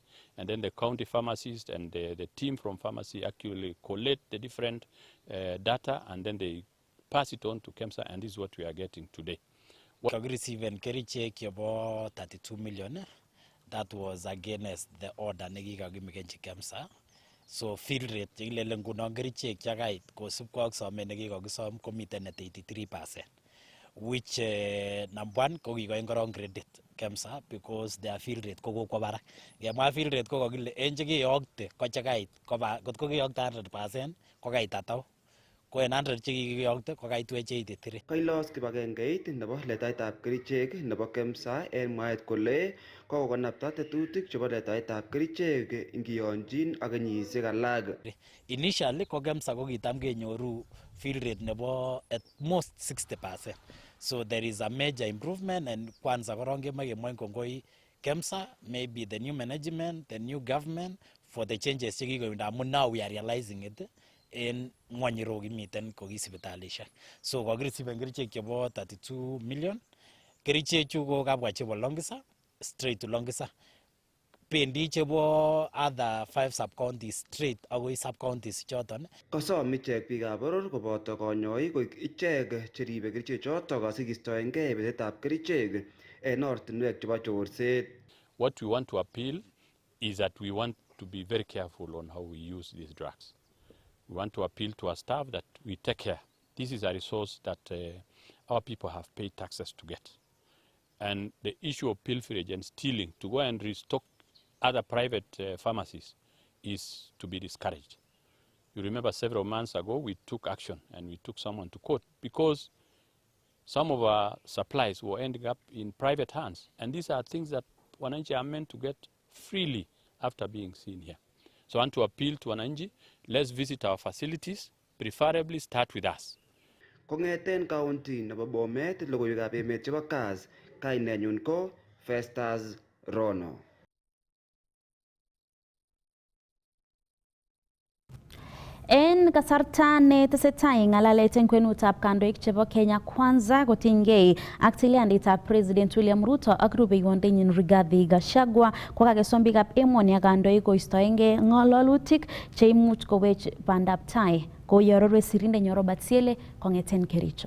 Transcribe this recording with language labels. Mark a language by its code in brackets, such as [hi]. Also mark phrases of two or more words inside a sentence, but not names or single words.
[en] And then the county pharmacists and the team from pharmacy actually collect the different data and then they pass it on to KEMSA, and this is what we are getting today. We received kerichek about 32 million. That was against the order nekikakimeken KEMSA. So fill rate [kln] chekilele ngunon kerichek chakait kosubkei ak somet nekikokisom komiten [en] at 83%. Which number one [kln] ko kikoin korong [en] credit KEMSA because their fill rate [kln] ko kokwo barak. Ngemwa [en] fill rate [kln] ko kokile en chekiyokte ko chekait koba kotko kiyokte 100% ko kait atau ko en 100 chekiyokte ko kaitwech 83. Kailos kibagengeit nebo letaetab kerichek nebo KEMSA en mwaet kole kokonapta tetutik chebo letaetab kerichek ingiyonjin ak kenyisiek alak. Initially ko KEMSA ko kitam kenyoru [en] fill rate [kln] nebo [en] at most 60%. So there is a major improvement, and kwanza [kln] korong kemoi kongoi KEMSA, [en] maybe the new management, the new government for the changes [kln] chekikoindo amun [en] now we are realizing it [kln] en ngwonyiro kimiten ko kisipitalishek. So kokirisiven kerichek chebo 32 million. Kerichek chu ko kabwa chebo Longisa, [en] straight to Longisa. [kln] Pendi chebo [en] other 5 sub-counties straight [kln] agoi sub-counties choton. Kosom ichek biikab boror koboto konyoik koik ichek cheribe kerichek chotok asikistoengei betetab kerichek en ortinwek chebo chorset. [en] What we want to appeal is that we want to be very careful on how we use these drugs. We want to appeal to our staff that we take care. This is a resource that our people have paid taxes to get. And the issue of pilferage and stealing to go and restock other private pharmacies is to be discouraged. You remember several months ago we took action and we took someone to court because some of our supplies were ending up in private hands. And these are things that wananchi are meant to get freely after being seen here. So I want to appeal to wananchi, let's visit our facilities, preferably start with us. [kln] Kongeten county nebo Bomet, logoiywekab emet chebo Kass, kainenyun ko Festus Rono. En kasarta ne tesetai ngalalet en kwenutab kandoik chebo Kenya Kwanza kotinygei ak tilyandit President William Ruto ak rubeiwondenyin Rigathi Gachagua kokakesom biikab emoni ak kandoik koistoengei ng'ololutik cheimuch kowech bandab tai kou arorwe sirindenyo Robert Siele kong'eten Kericho.